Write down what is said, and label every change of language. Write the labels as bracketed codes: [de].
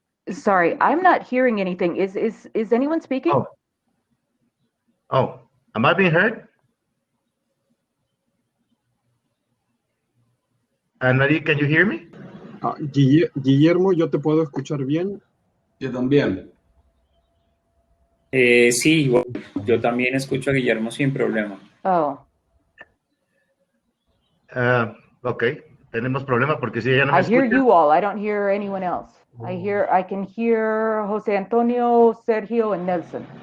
[en] Sorry, I'm not hearing anything. Is anyone speaking? Oh, am I being heard? Anne-Marie, can you hear me? [es] Guillermo, ¿yo te puedo escuchar bien? Yo también. Sí, yo también escucho a Guillermo sin problema. Oh. Ok, tenemos problema porque si ella no me [en] I hear [es] escucha. [en] you all. I don't hear anyone else. I can hear Jose Antonio, Sergio, and Nelson.